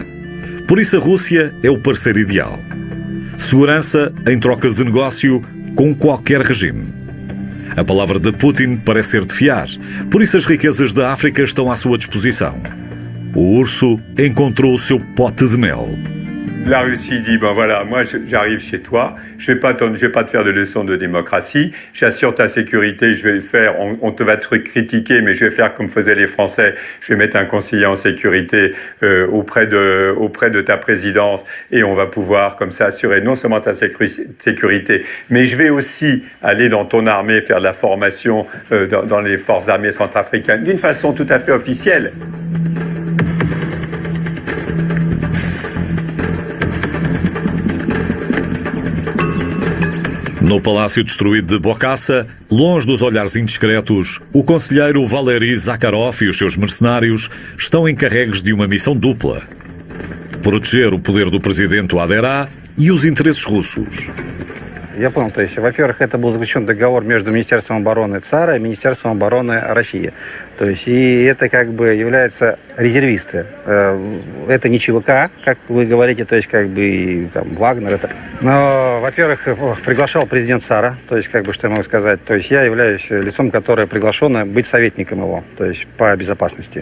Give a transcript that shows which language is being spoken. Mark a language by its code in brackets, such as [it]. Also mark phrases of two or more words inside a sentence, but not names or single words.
[pt] Por isso a Rússia é o parceiro ideal. Segurança em troca de negócio com qualquer regime. A palavra de Putin parece ser de fiar, por isso as riquezas da África estão à sua disposição. O urso encontrou o seu pote de mel. [fr] La Russie dit, ben voilà, moi j'arrive chez toi, je vais pas te faire de leçons de démocratie, j'assure ta sécurité, je vais le faire, on te va te critiquer, mais je vais faire comme faisaient les Français, je vais mettre un conseiller en sécurité auprès de ta présidence et on va pouvoir comme ça assurer non seulement ta sécurité, mais je vais aussi aller dans ton armée faire de la formation dans les forces armées centrafricaines d'une façon tout à fait officielle. [pt] No palácio destruído de Bokassa, longe dos olhares indiscretos, o conselheiro Valery Zakharov e os seus mercenários estão encarregues de uma missão dupla: proteger o poder do presidente Touadéra e os interesses russos. [ru] Я понял, то есть, во-первых, это был заключен договор между Министерством обороны ЦАРа и Министерством обороны России. То есть, и это как бы являются резервисты. Это не ЧВК, как вы говорите, то есть, как бы, и, там, Вагнер. Это. Но, во-первых, приглашал президент ЦАРа, то есть, как бы, что я могу сказать, то есть, я являюсь лицом, которое приглашено быть советником его, то есть, по безопасности.